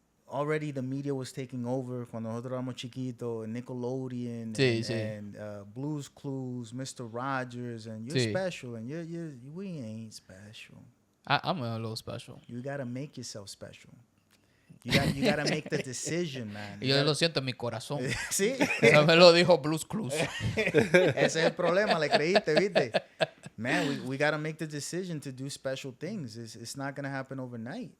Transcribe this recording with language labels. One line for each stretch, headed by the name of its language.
English: Already the media was taking over
Spanish: cuando nosotros éramos chiquitos,
English: Nickelodeon and Blue's Clues, Mr. Rogers, and you're special, and we ain't special. I'm a little special. You gotta make yourself special. You gotta make the decision, man.
Spanish: Yo lo siento en mi corazón. Sí. Eso me lo dijo Blue's Clues. Ese es el problema, le creíste, ¿viste?
English: Man, we gotta make the decision to do special things. It's not gonna happen overnight.